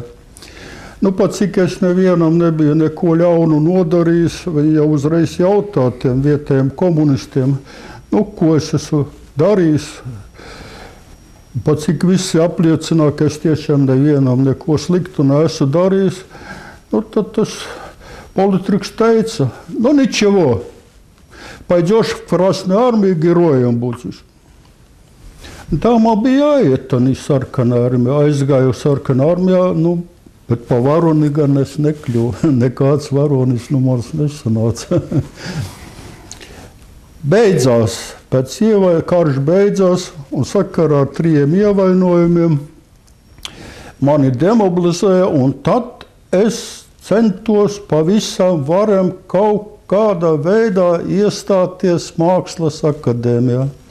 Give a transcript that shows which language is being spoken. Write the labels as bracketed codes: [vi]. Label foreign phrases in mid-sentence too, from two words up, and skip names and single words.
[lv] Nu, pat cik es nevienam nebiju neko ļaunu nodarījis, viņi jau uzreiz jautā tiem vietējiem komunistiem, nu, ko es esmu darījis. Pat cik visi apliecināja, ka es tiešām nevienam neko sliktu neesmu darījis, nu, tad tas политруks teica, nu, [ru] ничего, пойдешь в Красную армию, героем будешь. [lv] Tā man bija jāiet, tā sarkanā armijā, aizgāju sarkanā armijā, nu, bet pa varoni gan es nekļuvu, nekāds varonis nu mans nesanāca. Beidzās, karš beidzās, un sakarā ar 3 ievainojumiem mani demobilizēja, un tad es centos pavisam varam kaut kādā veidā iestāties Mākslas akadēmijā.